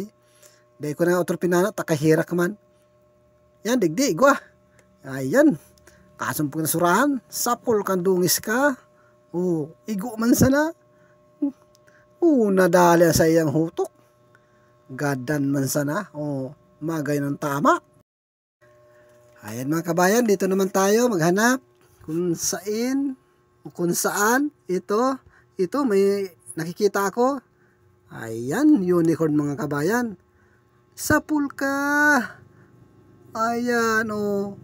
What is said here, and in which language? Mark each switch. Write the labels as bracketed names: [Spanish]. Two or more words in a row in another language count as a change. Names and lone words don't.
[Bikol] Dahil ko na otro pinana, takahirak man. Yan, digdi, igwa. Ayan. Kasumpong na surahan. Sapol kang dungis ka. Oh, igo man sana. Nadali sa iyang hutok. Gadan man sana. Oh, magay ng tama. [Filipino] Ayan mga kabayan, dito naman tayo maghanap kung saan ito may nakikita ako. Ayan, unicorn mga kabayan. Sapul ka. Ayan, oh.